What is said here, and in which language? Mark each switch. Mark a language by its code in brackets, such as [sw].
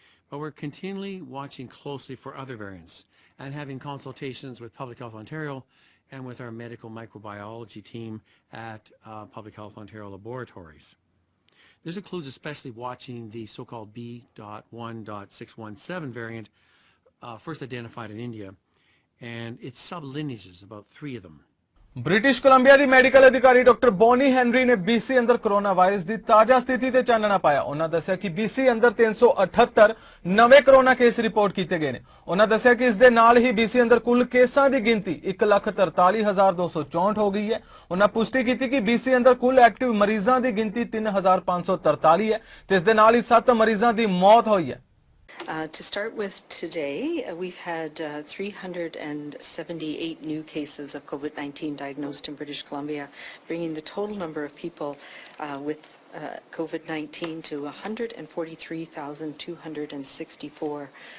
[en] But we're continually watching closely for other variants and having consultations with Public Health Ontario and with our medical microbiology team at Public Health Ontario laboratories. This includes especially watching the so-called B.1.617 variant, first identified in India, and its sublineages, about 3 of them. [pa] British Columbia ਦੀ medical ਅਧਿਕਾਰੀ doctor Boney Henry ਨੇ BC ਅੰਦਰ corona virus ਦੀ ਤਾਜ਼ਾ ਸਥਿਤੀ ਤੇ ਚਾਨਣਾ ਪਾਇਆ। ਉਹਨਾਂ ਦੱਸਿਆ ਕਿ BC ਅੰਦਰ 378 ਨਵੇਂ ਕੋਰੋਨਾ ਕੇਸ ਰਿਪੋਰਟ ਕੀਤੇ ਗਏ ਨੇ। ਉਹਨਾਂ ਦੱਸਿਆ ਕਿ ਇਸ ਦੇ ਨਾਲ ਹੀ BC ਅੰਦਰ ਕੁੱਲ ਕੇਸਾਂ ਦੀ ਗਿਣਤੀ 1,43,264 ਹੋ ਗਈ ਹੈ। ਉਹਨਾਂ ਪੁਸ਼ਟੀ ਕੀਤੀ ਕਿ BC ਅੰਦਰ ਕੁੱਲ ਐਕਟਿਵ ਮਰੀਜ਼ਾਂ ਦੀ ਗਿਣਤੀ 3,543 ਹੈ ਤੇ ਇਸ ਦੇ ਨਾਲ ਹੀ 7 ਮਰੀਜ਼ਾਂ ਦੀ ਮੌਤ ਹੋਈ ਹੈ। [en] To start with today, we've had 378 new cases of COVID-19 diagnosed in British Columbia, bringing the total number of people with COVID-19 to 143,264.